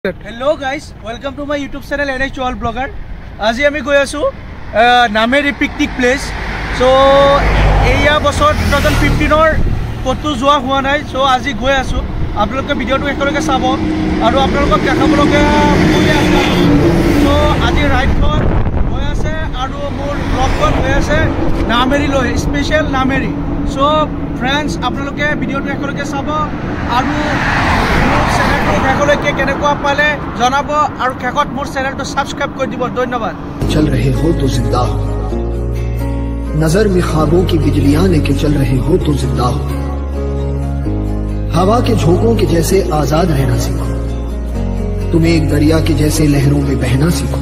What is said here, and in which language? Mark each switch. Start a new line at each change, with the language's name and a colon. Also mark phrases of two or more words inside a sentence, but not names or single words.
English: Hello guys, welcome to my YouTube channel NH Blogger.
Assamese: আজি আমি গৈ আছোঁ Nameri
English: picnic place.
Assamese: So এয়া বছৰ 2015 ৰ কʼতো যোৱা হোৱা নাই. So আজি গৈ আছোঁ. আপোনালোকে video টো একেলগে চাব আৰু আপোনালোক দেখুৱাবলৈকে গৈ আছোঁ. So aji ride khon goi ase aru mor vlog khon goi ase Nameri loi special Nameri.
English: So friends
Assamese: আপোনালোকে video টো একেলগে চাব আৰু
Hindi: चल रहे हो तो जिंदा हो, नजर में ख्वाबों की बिजलियां लेके चल रहे हो तो जिंदा हो। हवा के झोंकों के जैसे आजाद रहना सीखो, तुम एक दरिया के जैसे लहरों में बहना सीखो।